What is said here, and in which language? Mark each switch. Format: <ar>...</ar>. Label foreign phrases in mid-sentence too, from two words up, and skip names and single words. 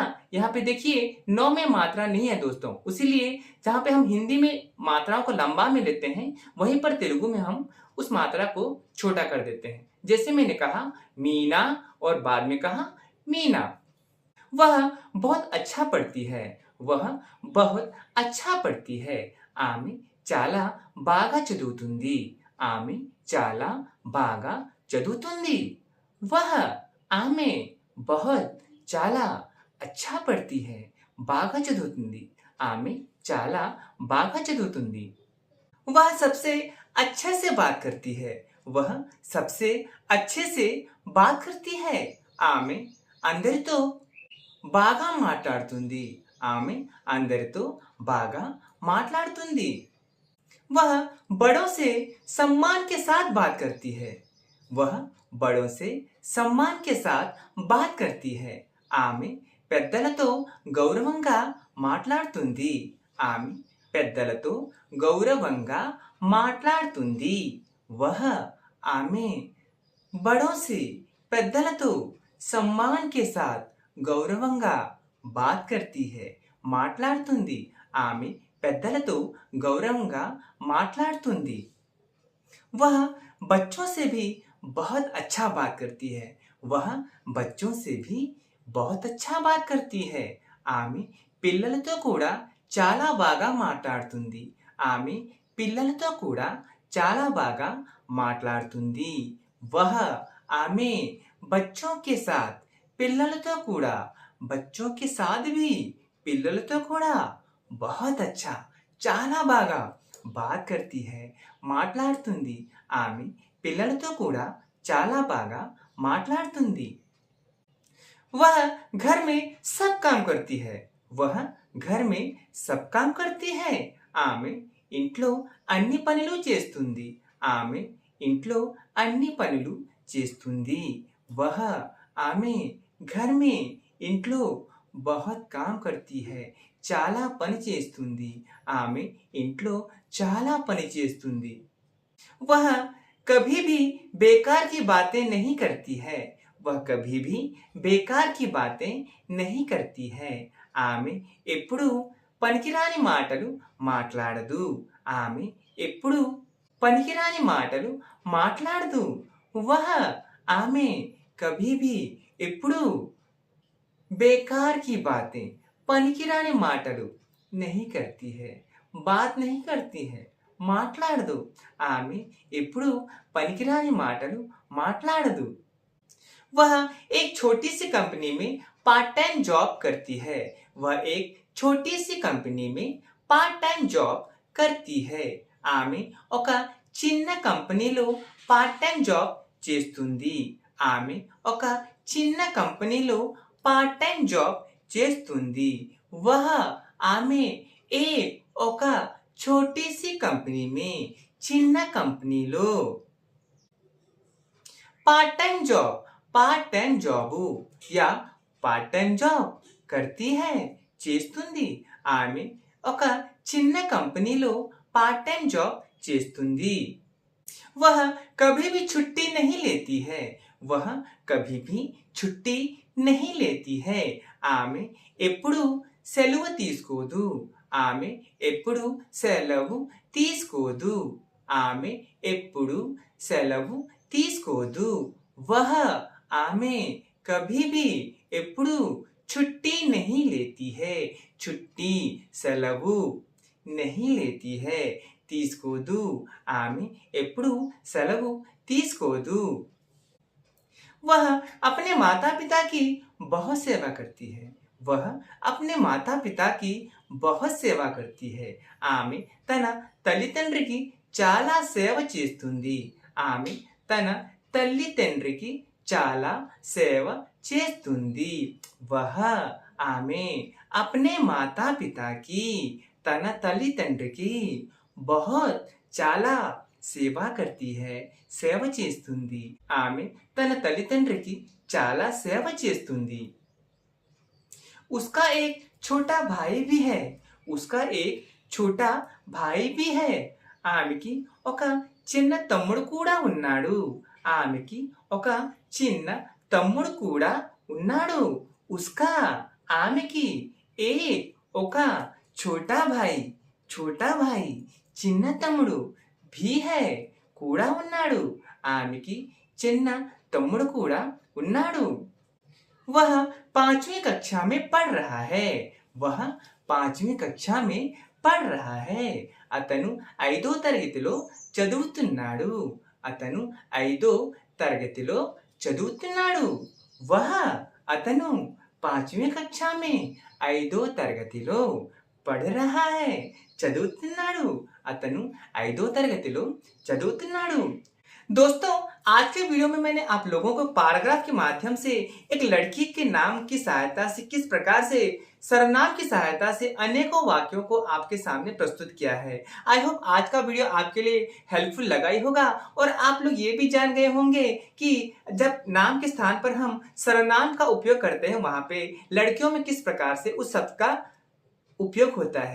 <hi>यहाँ पे देखिए नौ में मात्रा नहीं है दोस्तों, इसीलिए जहाँ पे हम हिंदी में मात्राओं को लंबा में लेते हैं वहीं पर तेलुगु में हम उस मात्रा को छोटा कर देते हैं। जैसे मैंने कहा मीना और बाद में कहा मीना। वह बहुत अच्छा पढ़ती है। वह बहुत अच्छा पढ़ती है।</hi> <te>ఆమె చాలా బాగా చదువుతుంది। ఆమె చాలా బాగా చదువుతుంది।</te> <hi>वह ఆమె बहुत చాలా अच्छा पढ़ती है।</hi> <te>బాగా చదువుతుంది। ఆమె చాలా బాగా చదువుతుంది।</te> <hi>वह सबसे अच्छे से बात करती है। वह सबसे अच्छे से बात करती है।</hi> <te>ఆమె అందరితో బాగా మాట్లాడుతుంది। ఆమె అందరితో బాగా మాట్లాడుతుంది।</te> <hi>वह बड़ों से सम्मान के साथ बात करती है। वह बड़ों से सम्मान के साथ बात करती है।</hi> <te>ఆమె పెద్దలతో గౌరవంగా మాట్లాడుతుంది। ఆమె పెద్దలతో గౌరవంగా మాట్లాడుతుంది।</te> <hi>वह ఆమె बड़ों से పెద్దలతో सम्मान के साथ గౌరవంగా బాత్ करती है।</hi> <te>మాట్లాడుతుంది। ఆమె పెద్దలతో గౌరవంగా మాట్లాడుతుంది।</te> <hi>वह बच्चों से भी बहुत अच्छा बात करती है। वह बच्चों से भी बहुत अच्छा बात करती है।</hi> <te>ఆమె పిల్లలతో కూడా చాలా బాగా మాట్లాడుతుంది। ఆమె పిల్లలతో కూడా చాలా బాగా మాట్లాడుతుంది।</te> <hi>वह ఆమె बच्चों के साथ</hi> <te>పిల్లలతో కూడా,</te> <hi>बच्चों के साथ भी</hi> <te>పిల్లలతో కూడా</te> <hi>बहुत अच्छा</hi> <te>చాలా బాగా</te> <hi>బాత్ करती है,</hi> <te>మాట్లాడుతుంది। ఆమె పిల్లలతో కూడా చాలా బాగా మాట్లాడుతుంది।</te> <hi>वह घर में सब काम करती है। वह घर में सब काम करती है।</hi> <te>ఆమె ఇంట్లో అన్ని పనులు చేస్తుంది। ఆమె ఇంట్లో అన్ని పనులు చేస్తుంది।</te> <hi>वह ఆమె घर में ఇంట్లో बहुत काम करती है,</hi> <te>చాలా పని చేస్తుంది। ఆమె ఇంట్లో చాలా పని చేస్తుంది।</te> <hi>वह कभी भी बेकार की बातें नहीं करती है। वह कभी भी बेकार की बातें नहीं करती है।</hi> <te>ఆమె ఎప్పుడూ పనికిరాని మాటలు మాట్లాడదు। ఆమె ఎప్పుడూ పనికిరాని మాటలు మాట్లాడదు।</te> <hi>वह ఆమె कभी भी ఎప్పుడూ बेकार की बातें</hi> <te>పనికిరాని మాటలు</te> <hi>नहीं करती है, बात नहीं करती है,</hi> <te>మాట్లాడదు। ఆమె ఎప్పుడూ పనికిరాని మాటలు మాట్లాడదు।</te> <hi>वह एक छोटी सी कंपनी में</hi> <en>part time job</en> <hi>करती है। वह एक छोटी सी कंपनी में</hi> <en>part time job</en> <hi>करती है।</hi> <te>ఆమె ఒక చిన్న కంపెనీలో</te> <en>part time job</en> <te>చేస్తుంది. ఆమె ఒక చిన్న కంపెనీలో</te> <en>part time job</en> <te>చేస్తుంది. वह ఆమె ఒక छोटी सी कंपनी में చిన్న కంపెనీలో</te> <en>part time job</en> <te>या</te> <en>part time job</en> <te>करती है చేస్తుంది. ఆమె ఒక చిన్న కంపెనీలో</te> <en>part time job</en> <te>చేస్తుంది.</te> <hi>वह कभी भी छुट्टी नहीं लेती है. वह कभी भी छुट्टी नहीं लेती है.</hi> <te>ఆమె ఎప్పుడు సెలవు తీసుకోదు. ఆమె ఎప్పుడు సెలవు తీసుకోదు. ఆమె ఎప్పుడు సెలవు తీసుకోదు.</te> <hi>वह ఆమె कभी भी ఎప్పుడు छुट्टी नहीं लेती है. छुट्टी సెలవు नहीं लेती है తీసుకోదు.</hi> <te>ఆమె ఎప్పుడు సెలవు తీసుకోదు.</te> <hi>वह अपने माता पिता की बहुत सेवा करती है. वह अपने माता पिता की बहुत సేవ करती है.</hi> <te>ఆమె తన తల్లిదండ్రికి చాలా సేవ చేస్తుంది. ఆమె తన తల్లిదండ్రికి చాలా సేవ చేస్తుంది.</te> <hi>वह ఆమె अपने माता पिता की</hi> <te>తన తల్లిదండ్రికి</te> <hi>बहुत</hi> <te>చాలా సేవ</te> <hi>करती है</hi> <te>సేవ చేస్తుంది. ఆమె తన తల్లిదండ్రికి చాలా సేవ చేస్తుంది.</te> <hi>उसका एक छोटा भाई भी है. उसका एक छोटा भाई भी है.</hi> <te>ఆమెకి ఒక చిన్న తమ్ముడు కూడా ఉన్నాడు. ఆమెకి ఒక చిన్న తమ్ముడు కూడా ఉన్నాడు. उसका ఆమెకి ఒక</te> <hi>छोटा भाई</hi> <te>చిన్న తమ్ముడు</te> <hi>भी है</hi> <te>కూడా ఉన్నాడు. ఆమెకి చిన్న తమ్ముడు కూడా ఉన్నాడు.</te> <hi>वह 5वीं कक्षा में पढ़ रहा है. वह 5वीं कक्षा में पढ़ रहा है.</hi> <te>అతను 5వ తరగతిలో చదువుతున్నాడు. అతను 5వ తరగతిలో చదువుతున్నాడు.</te> <hi>वह అతను 5वीं कक्षा में 5వ తరగతిలో पढ़ रहा है చదువుతున్నాడు.</hi> <te>అతను 5వ తరగతిలో చదువుతున్నాడు.</te> <hi>दोस्तों, आज के वीडियो में मैंने आप लोगों को पैराग्राफ के माध्यम से एक लड़की के नाम की सहायता से किस प्रकार से सर्वनाम की सहायता से अनेकों वाक्यों को आपके सामने प्रस्तुत किया है.</hi> <en>I hope</en> <hi>आज का वीडियो आपके लिए हेल्पफुल लगा ही होगा और आप लोग ये भी जान गए होंगे कि जब नाम के स्थान पर हम सर्वनाम का उपयोग करते हैं वहां पे लड़कियों में किस प्रकार से उस शब्द का उपयोग होता है.</hi>